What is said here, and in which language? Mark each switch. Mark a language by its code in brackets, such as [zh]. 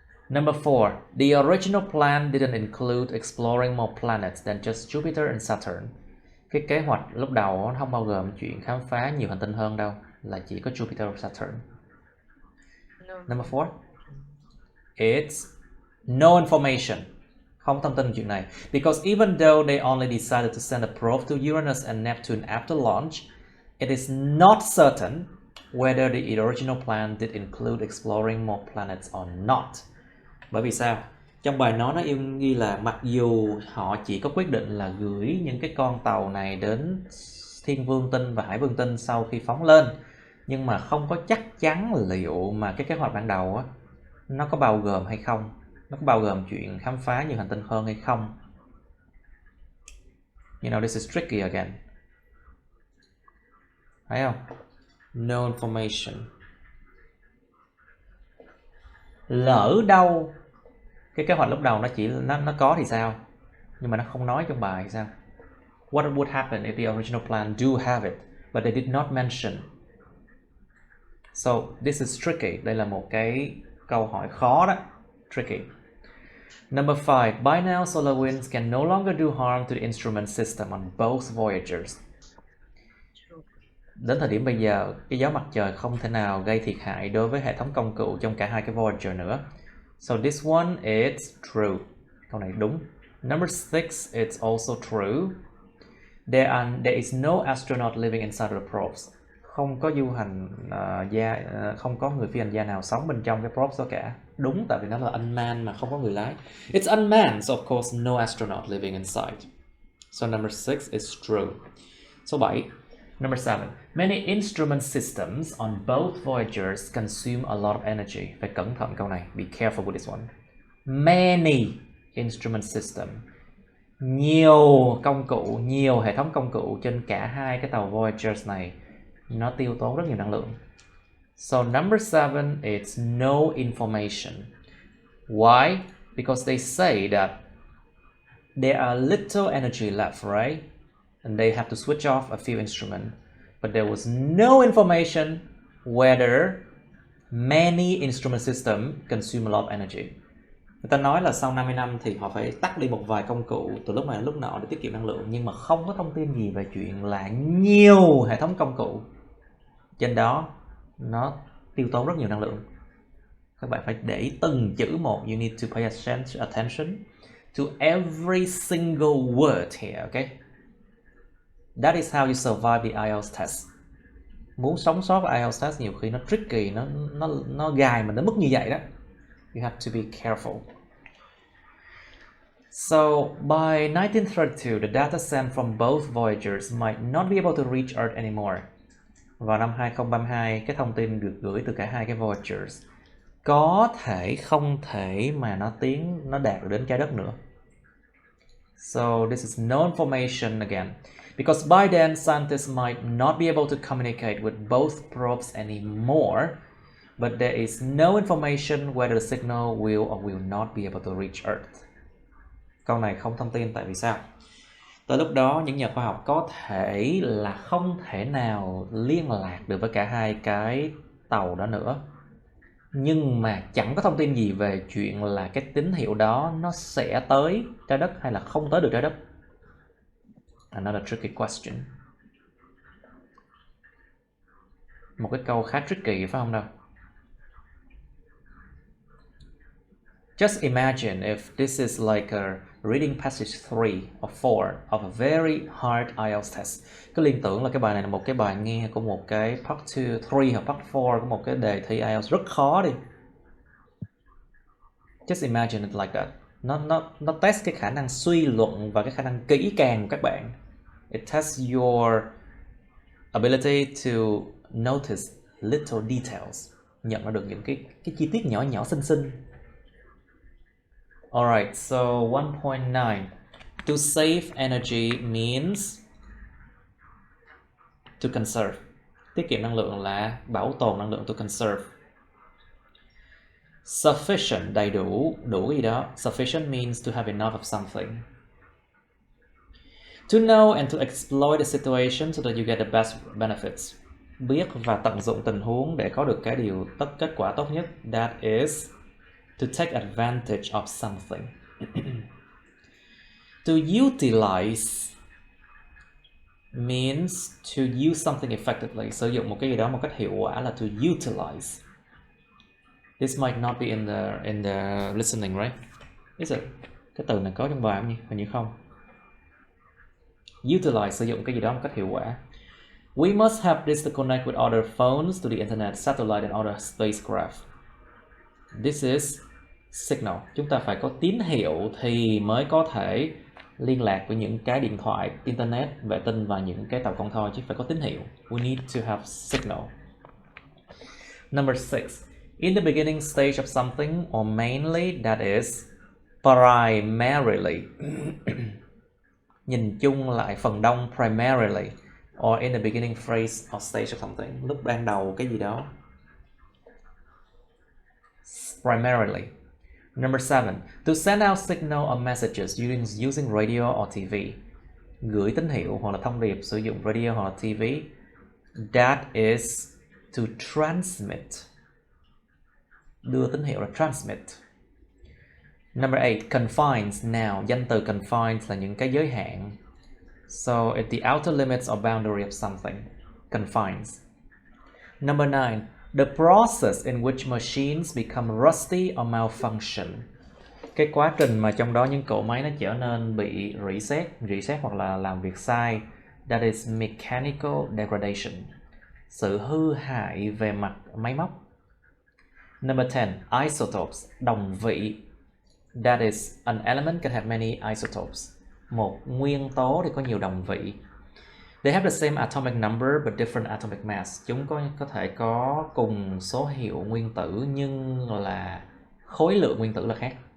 [en] Number 4, the original plan didn't include exploring more planets than just Jupiter and Saturn. [vi] Cái kế hoạch lúc đầu nó không bao gồm chuyện khám phá nhiều hành tinh hơn đâu, là chỉ có Jupiter và Saturn. [en] Number 4, it's no information. [vi] Không thông tin chuyện này. [en] Because even though they only decided to send a probe to Uranus and Neptune after launch, it is not certain whether the original plan did include exploring more planets or not. [vi] Bởi vì sao? Trong bài nói nó yêu ghi là mặc dù họ chỉ có quyết định là gửi những cái con tàu này đến Thiên Vương tinh và Hải Vương tinh sau khi phóng lên, nhưng mà không có chắc chắn liệu mà cái kế hoạch ban đầu á, nó có bao gồm hay không, nó có bao gồm chuyện khám phá nhiều hành tinh hơn hay không. [en] You know, this is tricky again. [vi] Thấy không? [en] No information. [vi] Lỡ đâu cái kế hoạch lúc đầu nó chỉ nó có thì sao, nhưng mà nó không nói trong bài thì sao? [en] What would happen if the original plan do have it but they did not mention? So this is tricky. [vi] Đây là một cái câu hỏi khó đó. [en] Tricky. Number 5. By now, solar winds can no longer do harm to the instrument system on both voyagers. [vi] Đến thời điểm bây giờ, cái gió mặt trời không thể nào gây thiệt hại đối với hệ thống công cụ trong cả hai cái Voyager nữa. [en] So this one is true. [vi] Câu này đúng. [en] Number 6, it's also true. There is no astronaut living inside the probes. [vi] Không có du hành không có người phi hành gia nào sống bên trong cái probes đó cả. Đúng, tại vì nó là unmanned mà không có người lái. [en] It's unmanned, so of course no astronaut living inside. So number 6 is true. [vi] Số 7. [en] Number 7. Many instrument systems on both voyagers consume a lot of energy. [vi] Phải cẩn thận câu này. [en] Be careful with this one. Many instrument system. [vi] Nhiều công cụ, nhiều hệ thống công cụ trên cả hai cái tàu Voyagers này nó tiêu tốn rất nhiều năng lượng. [en] So number 7, it's no information. Why? Because they say that there are little energy left, right? And they have to switch off a few instruments. But there was no information whether many instrument systems consume a lot of energy. [vi] Người ta nói là sau 50 năm thì họ phải tắt đi một vài công cụ từ lúc này đến lúc nọ để tiết kiệm năng lượng, nhưng mà không có thông tin gì về chuyện là nhiều hệ thống công cụ trên đó nó tiêu tốn rất nhiều năng lượng. Các bạn phải để ý từng chữ một. [en] You need to pay attention to every single word here, okay? That is how you survive the IELTS test. [vi] Muốn sống sót với IELTS test nhiều khi nó tricky, nó gài mình đến mức như vậy đó. [en] You have to be careful. So, by 1932, the data sent from both voyagers might not be able to reach Earth anymore. [vi] Vào năm 2032, cái thông tin được gửi từ cả hai cái Voyagers có thể không thể mà nó đạt được đến trái đất nữa. [en] So, this is no information again. Because by then, scientists might not be able to communicate with both probes anymore. But there is no information whether the signal will or will not be able to reach Earth. [vi] Câu này không thông tin tại vì sao? Tới lúc đó, những nhà khoa học có thể là không thể nào liên lạc được với cả hai cái tàu đó nữa. Nhưng mà chẳng có thông tin gì về chuyện là cái tín hiệu đó nó sẽ tới trái đất hay là không tới được trái đất. [en] Another tricky question. [vi] Một cái câu khá tricky phải không nào? [en] Just imagine if this is like a reading passage 3 or 4 of a very hard IELTS test. [vi] Cứ liên tưởng là cái bài này là một cái bài nghe của một cái part 2, 3 hoặc part 4 của một cái đề thi IELTS rất khó đi. [en] Just imagine it like that. [vi] Nó test cái khả năng suy luận và cái khả năng kỹ càng của các bạn. [en] It tests your ability to notice little details. [vi] Nhận ra được những cái chi tiết nhỏ nhỏ xinh xinh. [en] Alright, so 1.9. To save energy means to conserve. [vi] Tiết kiệm năng lượng là bảo tồn năng lượng, to conserve. Sufficient, đầy đủ, đủ gì đó. [en] Sufficient means to have enough of something. To know and to exploit the situation so that you get the best benefits. [vi] Biết và tận dụng tình huống để có được cái kết quả tốt nhất. [en] That is to take advantage of something. To utilize means to use something effectively. [vi] Sử dụng một cái gì đó một cách hiệu quả là to utilize. [en] This might not be in the listening, right? Is it? [vi] Cái từ này có trong bài không nhỉ? Hình như không. Utilize, sử dụng cái gì đó một cách hiệu quả. [en] We must have this to connect with other phones to the internet, satellite and other spacecraft. This is signal. [vi] Chúng ta phải có tín hiệu thì mới có thể liên lạc với những cái điện thoại, internet, vệ tinh và những cái tàu con thoi, chứ phải có tín hiệu. [en] We need to have signal. Number 6. In the beginning stage of something, or mainly, that is primarily. [vi] Nhìn chung lại phần đông, primarily, [en] or in the beginning phrase or stage of something, [vi] lúc ban đầu cái gì đó. [en] Primarily. Number 7. To send out signal or messages using radio or TV. [vi] Gửi tín hiệu hoặc là thông điệp sử dụng radio hoặc là TV. [en] That is to transmit. [vi] Đưa tín hiệu là transmit. Number 8. Confines, noun. Danh từ confines là những cái giới hạn. [en] So, it's the outer limits or boundary of something. Confines. Number 9. The process in which machines become rusty or malfunction. [vi] Cái quá trình mà trong đó những cỗ máy nó trở nên bị rỉ sét hoặc là làm việc sai. [en] That is mechanical degradation. [vi] Sự hư hại về mặt máy móc. [en] Number 10. Isotopes, đồng vị. That is, an element can have many isotopes. [vi] Một nguyên tố thì có nhiều đồng vị. [en] They have the same atomic number but different atomic mass. [vi] Chúng có thể có cùng số hiệu nguyên tử nhưng là khối lượng nguyên tử là khác.